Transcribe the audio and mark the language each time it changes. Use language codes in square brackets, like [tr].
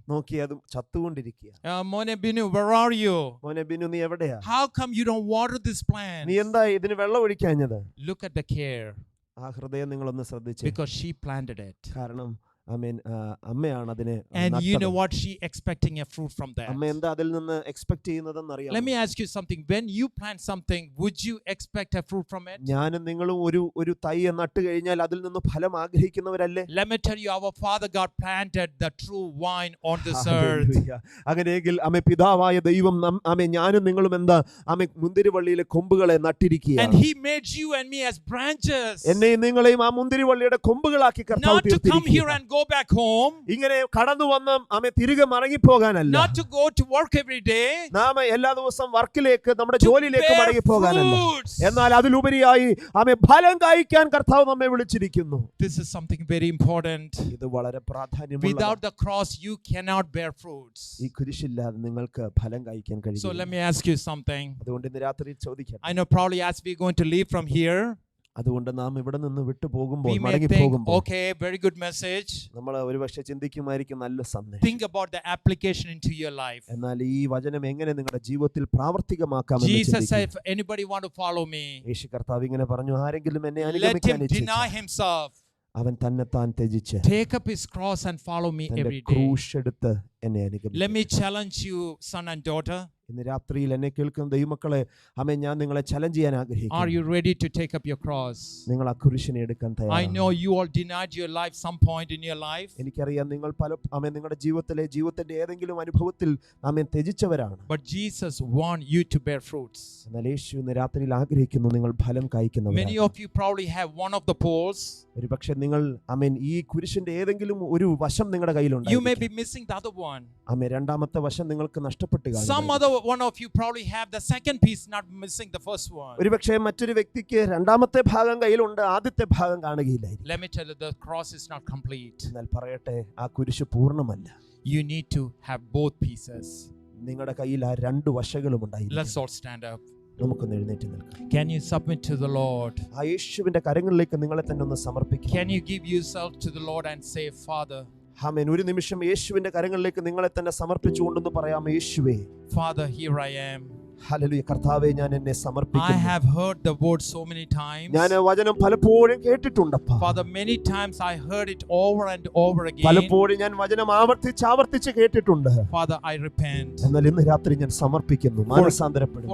[ml] നോക്കി അത് ചത്തുകൊണ്ടിരിക്കുക. [en] Mone Binu, where are you? [ml] മോനെ ബിനു, നീ എവിടെയാ? [en] How come you don't water this plant? [ml] നീ എന്താ ഇതിന് വെള്ളം ഒഴിക്കാഞ്ഞത്? [en] Look at the care. [ml] ആ ഹൃദയം നിങ്ങളൊന്ന് ശ്രദ്ധിച്ചു. [en] Because she planted it. [ml] കാരണം അമ്മയാണ് അതിനെ [en] And you know [ml] നട്ടത്. [en] what? She expecting a fruit from that. [ml] അമ്മ എന്താ അതിൽ നിന്ന് എക്സ്പെക്ട് ചെയ്യുന്നതെന്ന് അറിയാം. [en] Let me ask you something. When you plant something, would you expect a fruit from it? [ml] ഞാനും നിങ്ങളും ഒരു തൈ നട്ടു കഴിഞ്ഞാൽ അതിൽ നിന്ന് ഫലം ആഗ്രഹിക്കുന്നവരല്ലേ? [en] Let me tell you, our Father God planted the true vine on this earth. [ml] Hallelujah. അങ്ങനെയെങ്കിൽ പിതാവായ ദൈവം ഞാനും നിങ്ങളും എന്താ മുന്തിരിവള്ളിയിലെ കൊമ്പുകളെ നട്ടിരിക്കുക. [en] And He made you and me as branches. [ml] എന്നെയും നിങ്ങളെയും ആ മുന്തിരിവള്ളിയുടെ കൊമ്പുകളാക്കി കർത്താവ് [en] Not to come here [ml] തീർത്തിരിക്കുകയാണ്. [en] and go back home. [ml] ഇങ്ങനെ കടന്നു വന്ന് തിരികെ മടങ്ങിപ്പോകാനല്ല. [en] Not to go to work every day. [ml] നാം എല്ലാ ദിവസവും വർക്കിലേക്ക്, നമ്മുടെ [en] To [ml] ജോലിയിലേക്ക് [en] bear [ml] മടങ്ങിപ്പോകാനല്ല. [en] fruits. [ml] എന്നാൽ അതിലുപരിയായി ഫലം കായ്ക്കാൻ കർത്താവ് നമ്മെ വിളിച്ചിരിക്കുന്നു. [en] This is something very important. [ml] ഇത് വളരെ പ്രാധാന്യമുള്ള. [en] Without the cross, you cannot bear fruits. [ml] ഈ കുരിശില്ലാതെ നിങ്ങൾക്ക് ഫലം കായ്ക്കാൻ [en] So let [ml] കഴിയില്ല. [en] me ask you something. [ml] അതുകൊണ്ട് ഇന്ന് രാത്രി ചോദിക്കട്ടെ, [en] I know probably as we're going to leave from here, [ml] അതുകൊണ്ട് നാം ഇവിടെ നിന്ന് വിട്ടു പോകുമ്പോൾ [en] We may [ml] മടങ്ങി [en] think, [ml] പോകുമ്പോൾ [en] okay, very good message. [ml] നമ്മൾ ഒരുപക്ഷെ ചിന്തിക്കുമായിരിക്കും നല്ല സന്ദേശം. [en] Think about the application into your life. [ml] എന്നാൽ ഈ വചനം എങ്ങനെ നിങ്ങളുടെ ജീവിതത്തിൽ പ്രാവർത്തികമാക്കാമെന്ന് [en] Jesus said, [ml] ചിന്തിക്കുക. [en] if anybody want to follow me, [ml] യേശു കർത്താവ് ഇങ്ങനെ പറഞ്ഞു, ആരെങ്കിലും എന്നെ [en] let him [ml] അനുഗമിക്കാൻ [en] deny [ml] ഇച്ഛിച്ചാൽ [en] himself, [ml] അവൻ തന്നെത്താൻ ത്യജിച്ച് [en] take up his cross and follow me [ml] തന്റെ [en] every day. [ml] ക്രൂശ് എടുത്ത് എന്നെ [en] Let [ml] അനുഗമിക്കും. [en] me challenge you, son and daughter. [ml] ഇന്ന് രാത്രിയിൽ എന്നെ കേൾക്കുന്ന ദൈവമക്കളെ, ആമേൻ, ഞാൻ നിങ്ങളെ ചലഞ്ച് ചെയ്യാൻ [en] Are [ml] ആഗ്രഹിക്കുന്നു. [en] you ready to take up your cross? [ml] നിങ്ങൾ ആ കുരിശിനെ എടുക്കാൻ [en] I [ml] തയ്യാറാണ്. [en] know you all denied your life some point in your life, [ml] എനിക്കറിയാം നിങ്ങൾ നിങ്ങളുടെ ജീവിതത്തിന്റെ ഏതെങ്കിലും അനുഭവത്തിൽ ആമേൻ ത്യജിച്ചവരാണ്. [en] but Jesus wants you to bear fruits. [ml] എന്നാൽ യേശു ഇന്ന് രാത്രിയിൽ ആഗ്രഹിക്കുന്നു നിങ്ങൾ ഫലം [en] Many [ml] കായ്ക്കുന്നവരാണ്. [en] of you probably have one of the poles. [ml] ഒരുപക്ഷെ നിങ്ങൾ ആമേൻ ഈ കുരിശിന്റെ ഏതെങ്കിലും ഒരു വശം നിങ്ങളുടെ [en] You may [ml] കയ്യിലുണ്ട്. [en] be missing the other one. [ml] ആമേൻ രണ്ടാമത്തെ വശം നിങ്ങൾക്ക് നഷ്ടപ്പെട്ടു കാണും. [en] Some other one of you probably have the second piece, not missing the first one. [ml] ഒരുപക്ഷെ മറ്റൊരു വ്യക്തിക്ക് രണ്ടാമത്തെ ഭാഗം കയ്യിലുണ്ട്, ആദ്യത്തെ ഭാഗം കാണുകയില്ലായിരിക്കും. [en] Let me tell you, the cross is not complete. [ml] എന്നാൽ പറയട്ടെ, ആ കുരിശ് പൂർണ്ണമല്ല. [en] You need to have both pieces. [ml] നിങ്ങളുടെ കയ്യിൽ ആ രണ്ട് വശങ്ങളും ഉണ്ടായിരിക്കും. [en] Let's all stand up. [ml] നമുക്കൊന്ന് എഴുന്നേറ്റ് നിൽക്കാം. [en] Can you submit to the Lord? [ml] ആ യേശുവിന്റെ കരങ്ങളിലേക്ക് നിങ്ങളെ തന്നെ ഒന്ന് സമർപ്പിക്കാം. [en] Can you give yourself to the Lord and say, Father, [ml] ആമേൻ. ഒരു നിമിഷം യേശുവിന്റെ കരങ്ങളിലേക്ക് നിങ്ങളെ തന്നെ സമർപ്പിച്ചുകൊണ്ടെന്ന് പറയാം, യേശുവേ, [en] Father, here I am. [ml] Hallelujah, കർത്താവേ, ഞാൻ എന്നെ [en] I [ml] സമർപ്പിക്കുന്നു. [en] have heard the word so many times. [ml] ഞാൻ വചനം പലപ്പോഴും കേട്ടിട്ടുണ്ടപ്പാ. [en] Father, many times I heard it over and over again. [ml] പലപ്പോഴും ഞാൻ വചനം ആവർത്തിച്ച് കേട്ടിട്ടുണ്ട്. [en] Father, I repent. [ml] എന്നാൽ ഇന്ന് രാത്രി ഞാൻ സമർപ്പിക്കുന്നു, മാനസാന്തരപ്പെടുന്നു.